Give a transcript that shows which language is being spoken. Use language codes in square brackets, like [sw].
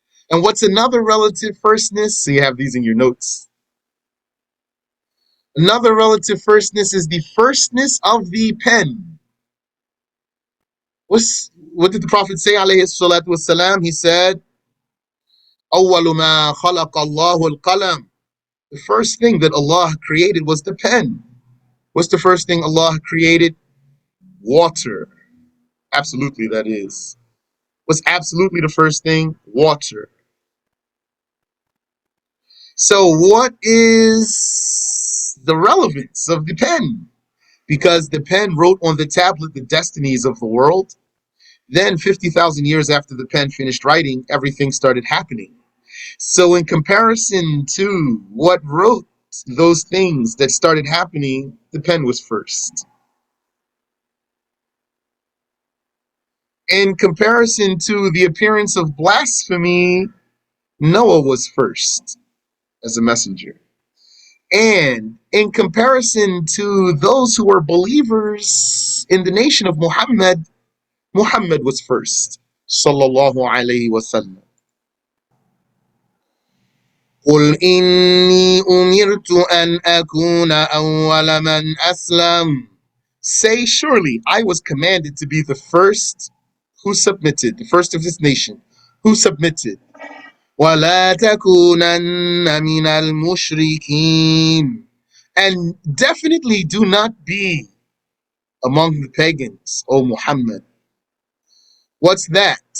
[en] And what's another relative firstness? So you have these in your notes. Another relative firstness is the firstness of the pen. what did the Prophet say, alayhi salatu wasalam? He said, [ar] أَوَّلُ مَا خَلَقَ اللَّهُ الْقَلَمِ. [en] The first thing that Allah created was the pen. What's the first thing Allah created? Water. Absolutely, that is. What's absolutely the first thing? Water. So what is the relevance of the pen? Because the pen wrote on the tablet the destinies of the world. Then 50,000 years after the pen finished writing, everything started happening. So in comparison to what wrote those things that started happening, the pen was first. In comparison to the appearance of blasphemy, Noah was first as a messenger. And in comparison to those who were believers in the nation of Muhammad, Muhammad was first. [ar] Sallallahu alayhi wasallam. قل إني أمرت أن أكون أول من أسلم. [en] Say, surely I was commanded to be the first who submitted, the first of this nation who submitted. [ar] وَلَا تَكُونَنَّ مِنَ الْمُشْرِكِينَ. [en] And definitely do not be among the pagans, O Muhammad. What's that?